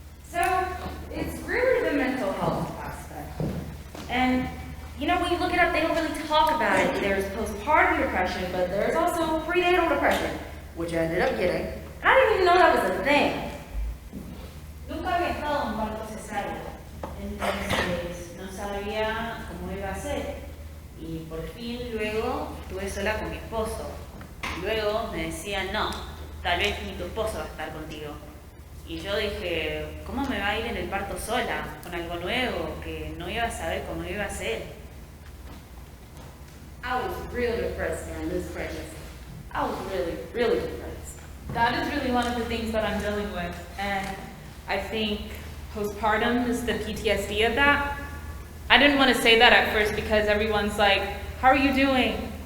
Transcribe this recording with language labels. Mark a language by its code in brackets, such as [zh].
[en] So, it's really the mental health aspect. And, you know, when you look it up, they don't really talk about it. There's postpartum depression, but there's also prenatal depression, which I ended up getting. And I didn't even know that was a thing. [es] Nunca había estado en un parto cesárea, entonces no sabía cómo iba a ser. Y por fin luego estuve sola con mi esposo. Luego me decían, no, tal vez ni tu esposo va a estar contigo. Y yo dije, ¿cómo me va a ir en el parto sola? Con algo nuevo, que no iba a saber cómo iba a ser. [en] I was real depressed during this pregnancy. I was really, really depressed. That is really one of the things that I'm dealing with. And I think postpartum is the PTSD of that. I didn't want to say that at first because everyone's like, how are you doing?